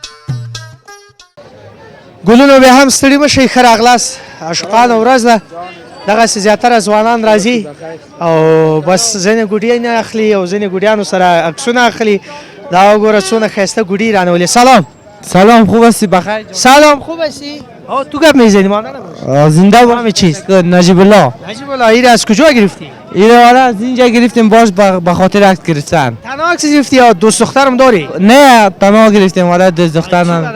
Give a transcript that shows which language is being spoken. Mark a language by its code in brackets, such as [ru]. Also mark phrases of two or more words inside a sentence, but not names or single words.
[ps] ګلونو بیا هم ستړي مه شئ، ښه راغلاست. عاشقانو ورځ ده. دغسې زیاتره ځوانان راځي او بس ځینې ګوډۍ نه اخلي او ځینې ګوډیانو سره عکسونه اخلي. دا وګوره څونه ښایسته ګوډۍ رانولې. [fa] سلام. سلام، خوب هستی؟ بخیر. سلام، خوب هستی؟ تو گپ میزنی ما زنده با همه چیز. نجیب الله. نجیب الله، ایره از کجا گرفتی؟ ایره از اینجا گرفتیم، باش به خاطر عکس گرفتن. تنها عکس گرفتی یا دوست دخترم داری؟ نه، تنها گرفتیم، ولی دوست دختر ندارم.